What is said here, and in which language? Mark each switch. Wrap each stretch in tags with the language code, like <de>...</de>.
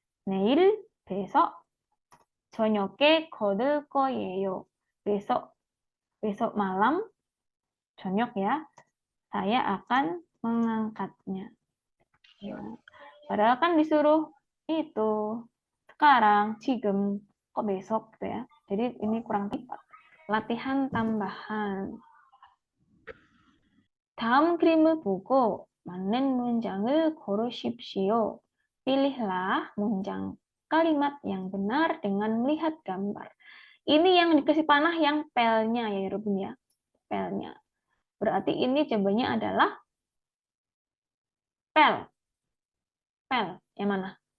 <ko>내일, besok, 저녁에 걷을 거예요.</ko> <id>Besok malam, 저녁 ya, saya akan mengangkatnya. Ya. Padahal kan disuruh itu sekarang, 지금, kok besok gitu ya. Jadi ini kurang tepat. Latihan tambahan.</id> <ko>다음 그림을 보고 맞는 문장을 고르십시오.</ko> <id>Pilihlah 문장 kalimat yang benar dengan melihat gambar. Ini yang dikasih panah yang pelnya ya, Rubun ya. Pelnya. Berarti ini jawabannya adalah pel. Pel. Yang mana?</id>